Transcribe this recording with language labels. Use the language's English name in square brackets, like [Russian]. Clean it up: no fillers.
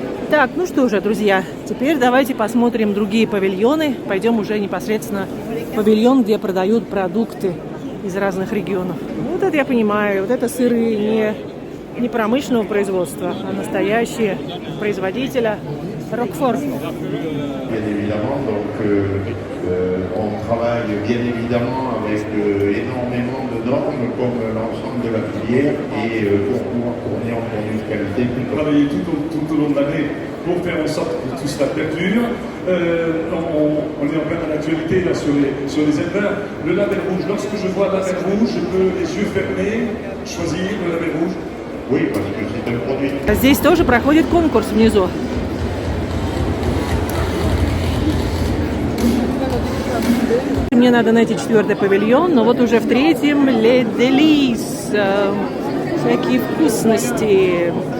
[Russian] Так, ну что же, друзья, теперь давайте посмотрим другие павильоны. Пойдем уже непосредственно в павильон, где продают продукты из разных регионов. Вот это я понимаю, вот это сыры не промышленного производства, а настоящие производителя Рокфор. [French] Bien évidemment, donc on travaille bien évidemment avec énormément de normes comme l'ensemble de la filière et pour pouvoir tourner en produits de qualité. Travailler tout au long de l'année pour faire en sorte que tout cela perdure. On est en pleine actualité là, sur les éleveurs. Le label rouge, lorsque je vois le label rouge, je peux les yeux fermés choisir le label rouge. Oui, parce que c'est un produit. [Russian] Здесь тоже проходит конкурс внизу. Мне надо найти 4-й павильон, но вот уже в 3-м Les Délices, всякие вкусности.